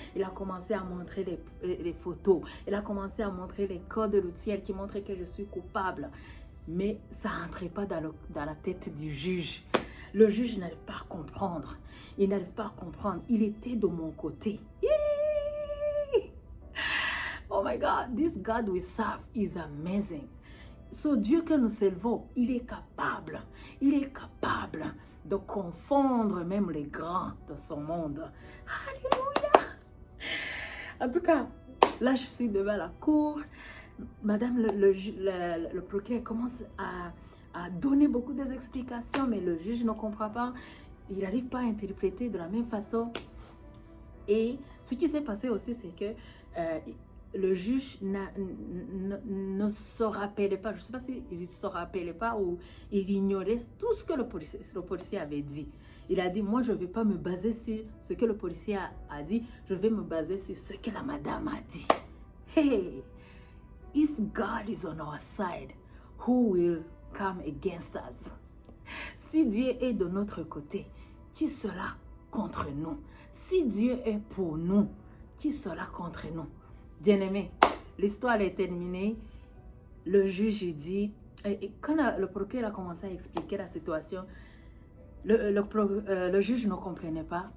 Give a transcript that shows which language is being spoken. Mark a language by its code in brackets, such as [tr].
[fr] Il a commencé à montrer les photos. Il a commencé à montrer les codes routiers qui montrent que je suis coupable. Mais ça n'entrait pas dans la tête du juge. Le juge n'arrive pas à comprendre. Il n'arrive pas à comprendre. Il était de mon côté. Yay! [en] Oh my God, this God we serve is amazing. [fr] So Dieu que nous servons, il est capable de confondre même les grands de son monde. Alléluia! En tout cas, là je suis devant la cour. Madame le procureur commence à donner beaucoup d'explications, mais le juge ne comprend pas. Il n'arrive pas à interpréter de la même façon. Et ce qui s'est passé aussi, c'est que le juge ne se rappelait pas, je ne sais pas s'il ne se rappelait pas ou il ignorait tout ce que le policier avait dit. Il a dit, moi je ne vais pas me baser sur ce que le policier a dit, je vais me baser sur ce que la madame a dit. [en] Hey, if God is on our side, who will come against us? [fr] Si Dieu est de notre côté, qui sera contre nous? Si Dieu est pour nous, qui sera contre nous? Bien-aimé, l'histoire est terminée. Le juge dit, et quand le procureur a commencé à expliquer la situation, le juge ne comprenait pas.